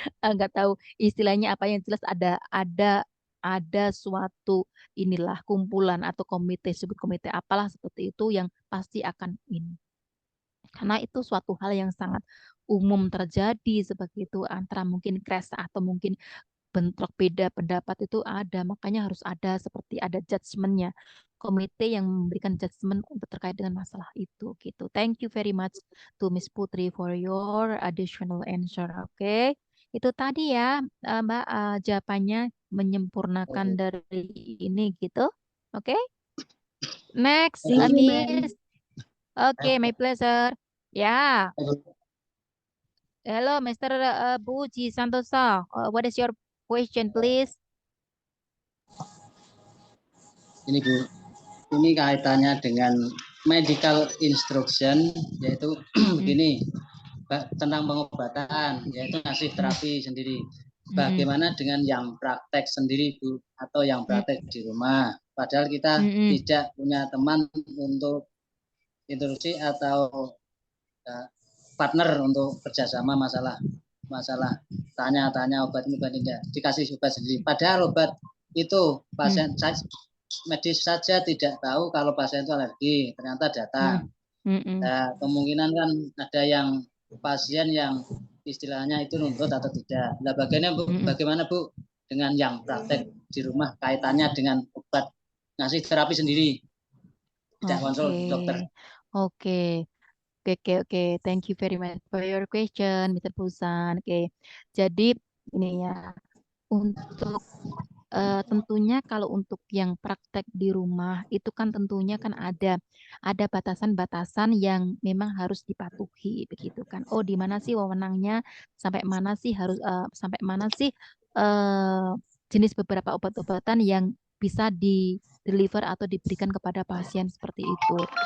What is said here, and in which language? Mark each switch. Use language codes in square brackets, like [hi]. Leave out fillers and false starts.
[id] Nggak tahu istilahnya apa, yang jelas ada suatu inilah kumpulan atau komite, sebut komite apalah seperti itu yang pasti akan ini. Karena itu suatu hal yang sangat umum terjadi seperti itu antara mungkin crash atau mungkin bentrok beda pendapat itu ada. Makanya harus ada seperti ada judgementnya. Komite yang memberikan judgement untuk terkait dengan masalah itu gitu. [en] Thank you very much to Miss Putri for your additional answer. Oke. [id] Itu tadi ya Mbak jawabannya menyempurnakan dari ini gitu. [en] Oke. Next, Thank you, ma'am. Miss. Oke, my pleasure. Ya. Hello, Mr. Puji Santosa. What is your question, please? [id] Ini Bu, ini kaitannya dengan medical instruction, yaitu begini, tentang pengobatan, yaitu ngasih terapi sendiri. Bagaimana dengan yang praktek sendiri Bu, atau yang praktek di rumah? Padahal kita tidak punya teman untuk instruksi atau partner untuk kerjasama masalah tanya-tanya obat tidak dikasih obat sendiri. Padahal obat itu pasien medis saja tidak tahu kalau pasien itu alergi, ternyata datang. Nah, kemungkinan kan ada yang pasien yang istilahnya itu nuntut atau tidak. Nah, bagaimana Bu dengan yang praktek di rumah kaitannya dengan obat ngasih terapi sendiri, tidak konsul dokter. Oke. [en] Thank you very much for your question, Mr. Pusan. [id] Jadi ini ya, untuk tentunya kalau untuk yang praktek di rumah itu kan tentunya kan ada batasan-batasan yang memang harus dipatuhi begitu kan. Oh, di mana sih wewenangnya, sampai mana sih sampai mana sih jenis beberapa obat-obatan yang bisa di-deliver atau diberikan kepada pasien seperti itu.